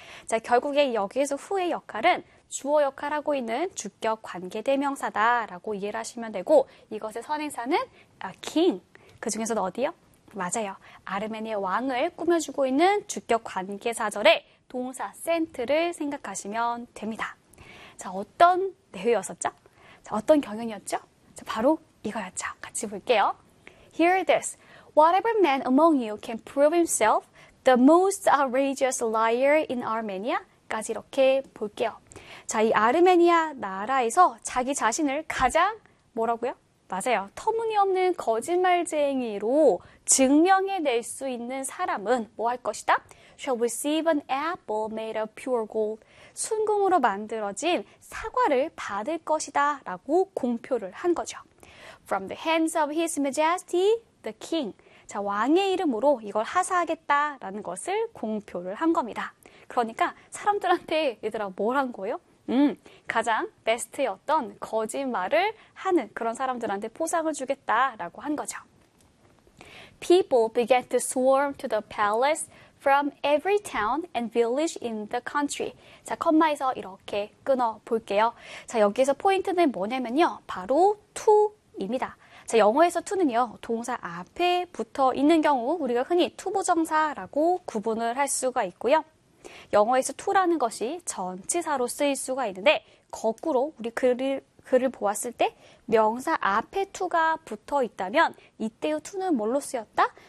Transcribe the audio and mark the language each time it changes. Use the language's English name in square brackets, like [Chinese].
[Korean] 자, 결국에 여기에서 who의 역할은 주어 역할하고 있는 주격 관계대명사다라고 이해를 하시면 되고 이것의 선행사는 a king. 그 중에서도 어디요? 맞아요. 아르메니아 왕을 꾸며주고 있는 주격 관계사절의 동사 sent를 생각하시면 됩니다. 자, 어떤 대회였었죠? 자, 어떤 경연이었죠? 바로 이거였죠. 같이 볼게요. [English] Hear this. Whatever man among you can prove himself the most outrageous liar in Armenia? [Korean] 까지 이렇게 볼게요. 자, 이 아르메니아 나라에서 자기 자신을 가장, 뭐라고요? 맞아요. 터무니없는 거짓말쟁이로 증명해 낼수 있는 사람은 뭐할 것이다? [English] Shall receive an apple made of pure gold. [Korean] 순금으로 만들어진 사과를 받을 것이다. 라고 공표를 한 거죠. [English] From the hands of His Majesty, the King. [Korean] 자, 왕의 이름으로 이걸 하사하겠다라는 것을 공표를 한 겁니다. 그러니까 사람들한테 얘들아 뭘한 거예요? 가장 베스트였던 거짓말을 하는 그런 사람들한테 포상을 주겠다라고 한 거죠. [English] People began to swarm to the palace from every town and village in the country. [Korean] 자, 콤마에서 이렇게 끊어 볼게요. 자, 여기에서 포인트는 뭐냐면요. 바로 to 입니다. 자, 영어에서 to는요, 동사 앞에 붙어 있는 경우 우리가 흔히 to 부정사라고 구분을 할 수가 있고요. 영어에서 to라는 것이 전치사로 쓰일 수가 있는데 거꾸로 우리 글을 보았을 때 명사 앞에 to가 붙어 있다면 이때의 to는 뭘로 쓰였다?